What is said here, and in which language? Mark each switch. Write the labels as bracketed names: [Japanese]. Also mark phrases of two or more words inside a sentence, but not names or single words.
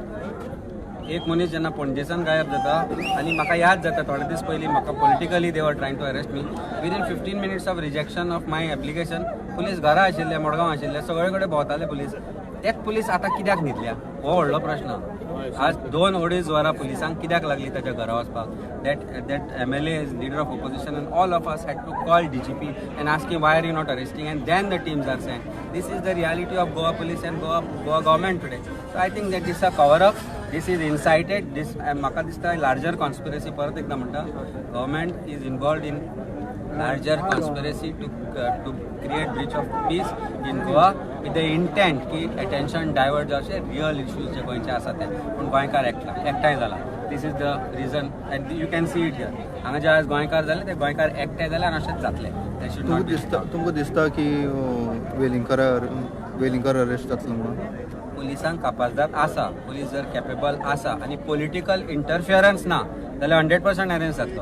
[Konkani] एक मनीस जेन्ना पणजेसान गायब जाता आनी म्हाका याद जाता थोडे दीस पयलीं म्हाका [English] politically they were trying to arrest me. within 15 minutes of rejection of my application [Konkani] पुलीस घरा आशिल्ले, मडगांव आशिल्ले, सगळे कडेन भोंवताले पुलीस. एक पुलीस आतां कित्याक न्हिदल्या हो व्हडलो प्रश्न. आज 2-2.5 वरां पुलिसांक कित्याक लागली ताच्या घरा वचपाक. [English] that MLA is leader of opposition and all of us had to call DGP and ask him why are you not arresting, and then the teams are sent. This is the reality of Goa police and Goa government today. So I think that this is a cover up, this is incited, this [Konkani] म्हाका दिसता [English] larger conspiracy. [Konkani] परत एकदा म्हणटा [English] government is involved in larger conspiracy to create breach of peace in Goa with the intent की attention divert जावचे real issues [Konkani] जे गोंयचे आसा ते. पूण गोंयकार एकठांय जाला. [English] This is the reason and you can see it here. [Konkani] हांगा जे आज गोंयकार जाले ते गोंयकार एकठांय जाले आनी अशेंच जातले. तुमकां दिसता की वेलिंगकर अरेस्ट जातलो म्हणून? पुलिसांक कापाजदाद आसा, पुलीस जर कॅपेबल आसा आनी [English] political interference [Konkani] ना जाल्यार 100% अरेस्ट जातलो.